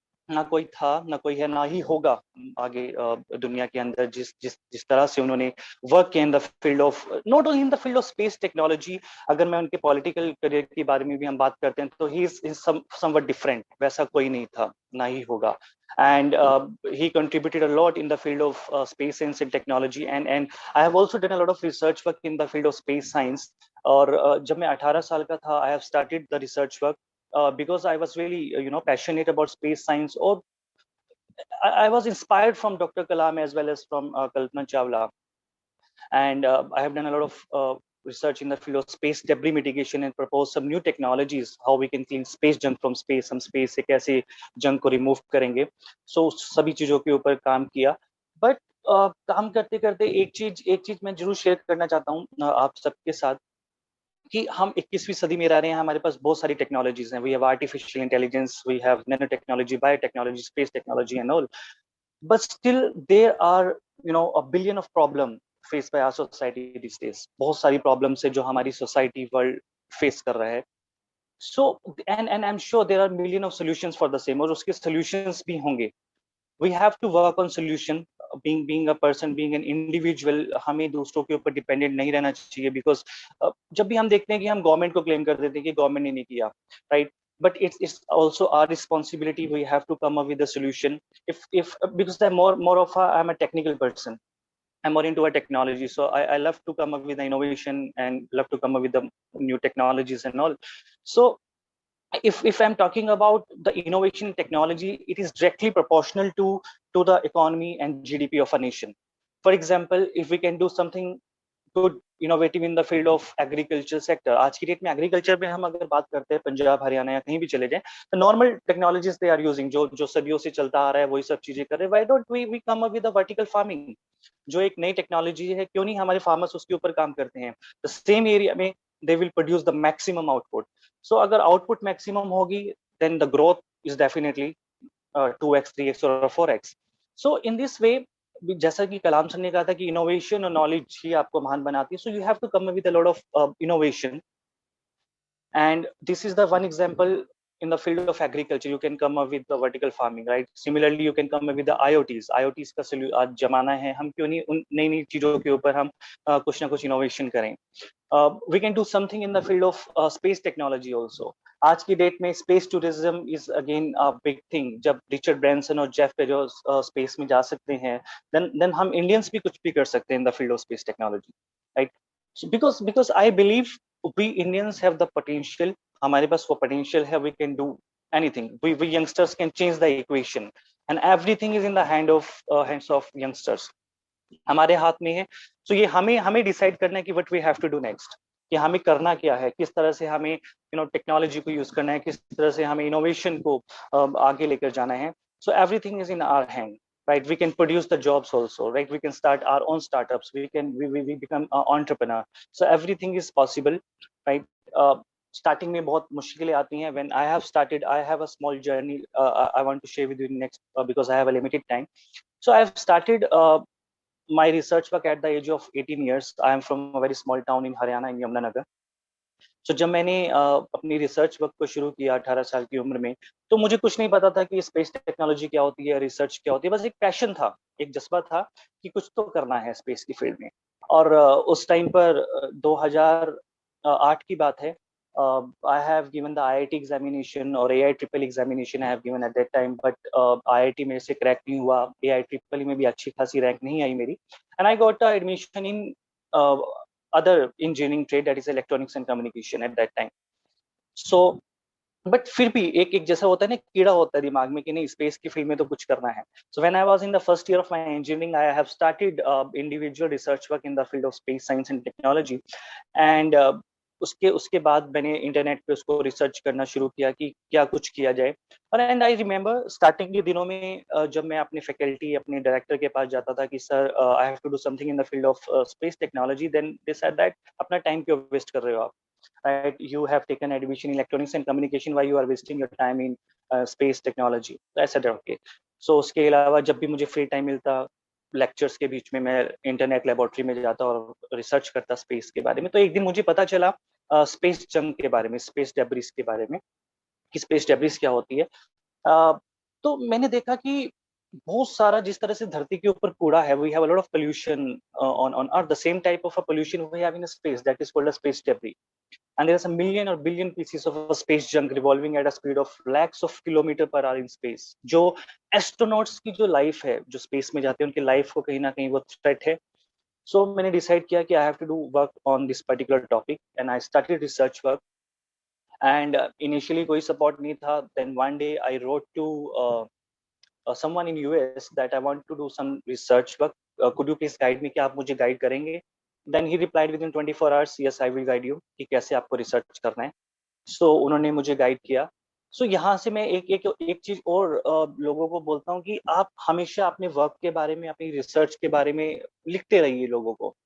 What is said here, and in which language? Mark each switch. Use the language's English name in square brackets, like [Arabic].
[Hindi] ना कोई था, ना कोई है, ना ही होगा आगे दुनिया के अंदर जिस जिस जिस तरह से उन्होंने वर्क किया [English] In the field of, not only in the field of space technology. [Hindi] अगर मैं उनके पॉलिटिकल करियर के बारे में भी हम बात करते हैं तो [English] he is something different, [Hindi] वैसा कोई नहीं था, ना ही होगा। [English] And he contributed a lot in the field of space science and technology, and I have also done a lot of research work in the field of space science. [Hindi] और जब मैं 18 साल का था, [English] I have started the research work because I was really passionate about space science. Or I was inspired from Dr. Kalam as well as from Kalpana Chawla. And I have done a lot of research in the field of space debris mitigation and proposed some new technologies how we can clean space junk from space. [Hindi] हम space से कैसे junk को remove करेंगे, [English] so [Hindi] सभी चीजों के ऊपर काम किया। But काम करते करते एक चीज मैं जरूर शेयर करना चाहता हूँ आप सबके साथ कि हम 21वीं सदी में रह रहे हैं, हमारे पास बहुत सारी टेक्नोलॉजीज हैं। [English] We have artificial intelligence, we have nano technology, biotechnology, space technology and all, but still there are a billion of problem faced by our society these days. [Hindi] बहुत सारी problems है जो हमारी society world face कर रहा है। [English] So and I'm sure there are million of solutions for the same, [Hindi] और उसके solutions भी होंगे। [English] We have to work on solution. Being a person, being an individual, [Hindi] हमें दूसरों के ऊपर dependent नहीं रहना चाहिए, [English] because [Hindi] जब भी हम देखते हैं कि हम गवर्नमेंट को क्लेम कर देते हैं कि गवर्नमेंट ने नहीं किया, right? [English] But it's also our responsibility. We have to come up with a solution. If because I'm a technical person, I'm more into a technology, so I love to come up with the innovation and love to come up with the new technologies and all. So if I'm talking about the innovation in technology, it is directly proportional to the economy and GDP of a nation. For example, if we can do something good innovative in the field of agriculture sector, [Hindi] आज की date में agriculture में हम अगर बात करते हैं पंजाब हरियाणा या कहीं भी चले जाएं, तो normal technologies [English] they are using, [Hindi] जो सदियों से चलता आ रहा है वही सब चीजें कर रहे हैं। [English] why don't we come up with the vertical farming, [Hindi] जो एक नई टेक्नोलॉजी है, क्यों नहीं हमारे फार्मर्स उसके ऊपर काम करते हैं। [English] The same area में they will produce the maximum output. [Hindi] सो अगर आउटपुट मैक्सिमम होगी, [English] Then the growth is definitely 2x 3x और 4x। So in this way, [Hindi] जैसा कि कलाम सर ने कहा था कि इनोवेशन और नॉलेज ही आपको महान बनाती है, [English] So you have to come with a lot of innovation, and this is the one example. In the field of agriculture, you can come up with the vertical farming, right? Similarly, you can come up with the IoTs [Hindi] का आज जमाना है, हम क्यों नहीं उन नई नई चीजों के ऊपर हम कुछ ना कुछ इनोवेशन करें। [English] We can do something in the field of space technology also. [Hindi] आज की डेट में [English] Space tourism is again a big thing. [Hindi] जब रिचर्ड ब्रांसन और जेफ बेजोस स्पेस में जा सकते हैं, देन हम इंडियंस भी कुछ भी कर सकते हैं [English] In the field of space technology, right? because I believe we Indians have the potential, [Hindi] हमारे पास वो potential है, [English] we can do anything. We youngsters can change the equation, and everything is in the hands of youngsters. [Hindi] हमारे हाथ में है। तो ये हमें डिसाइड करना है कि [English] what we have to do next, [Hindi] कि हमें करना क्या है, किस तरह से हमें टेक्नोलॉजी को यूज करना है, किस तरह से हमें इनोवेशन को आगे लेकर जाना है। [English] So everything is in our hand, right? We can produce the jobs also, right? We can start our own startups, we become an entrepreneur. So everything is possible, right? [Hindi] Starting में बहुत मुश्किलें आती हैं। [English] When I have started, I have a small journey I want to share with you next, because I have a limited time. So I have started my research work at the age of 18 years. I am from a very small town in Haryana, in Yamunanagar. So [Hindi] जब मैंने अपनी research work को शुरू किया 18 साल की उम्र में, तो मुझे कुछ नहीं पता था कि स्पेस टेक्नोलॉजी क्या होती है, रिसर्च क्या होती है। बस एक पैशन था, एक जज्बा था कि कुछ तो करना है स्पेस की फील्ड में। और उस टाइम पर 2008 की बात है। [English] I have given the IIT examination और AI examination I have given at that time, but [Hindi] IIT मेरे से क्रैक नहीं हुआ, AI में भी अच्छी खासी रैंक नहीं आई मेरी, [English] and I got admission in other engineering trade, that is electronics and communication at that time. So but [Hindi] फिर भी एक जैसा होता है ना, कीड़ा होता है दिमाग में कि नहीं स्पेस की फील्ड में तो कुछ करना है। [English] So when I was in the first year of my engineering, I have started individual research work in the field of space science and technology. [Hindi] And उसके बाद मैंने इंटरनेट पे उसको रिसर्च करना शुरू किया कि क्या कुछ किया जाए। और एंड आई रिमेंबर स्टार्टिंग के दिनों में जब मैं अपने फैकल्टी, अपने डायरेक्टर के पास जाता था कि sir [English] I have to do something in the field of space technology, then they said that [Hindi] अपना टाइम क्यों वेस्ट कर रहे हो आप, [English] right? You have taken admission in electronics and communication, why you are wasting your time in space technology? I said okay. So [Hindi] उसके अलावा जब भी मुझे फ्री टाइम मिलता, लेक्चर्स के बीच में मैं इंटरनेट लेबोरेटरी में जाता और रिसर्च करता स्पेस के बारे में। तो एक दिन मुझे पता चला स्पेस जंक के बारे में, स्पेस डेब्रिस के बारे में, कि स्पेस डेब्रिस क्या होती है। तो मैंने देखा कि बहुत सारा जिस तरह से धरती के ऊपर कूड़ा है, [English] We have a lot of pollution on earth, the same type of a pollution we have in space, that is called a space debris. And there's a million or billion pieces of space junk revolving at a speed of lakhs of kilometer per hour in space, [Hindi] जो astronauts की जो life है, जो space में जाते हैं, उनकी life को कहीं ना कहीं वो थ्रेट है. सो मैंने डिसाइड किया कि [English] I have to do work on this particular topic, and I started research work. [Hindi] And initially कोई सपोर्ट नहीं था. [English] Then one day I wrote to someone in US that I want to do some research work. Could you please guide me? [Hindi] क्या आप मुझे guide करेंगे? [English] Then he replied within 24 hours, yes, I will guide you. [Hindi] कि कैसे आपको research करना है. [English] So [Hindi] उन्होंने मुझे गाइड किया. [English] So [Hindi] यहाँ से मैं एक चीज और लोगों को बोलता हूँ कि आप हमेशा अपने वर्क के बारे में, अपनी रिसर्च के बारे में लिखते रहिए लोगों को.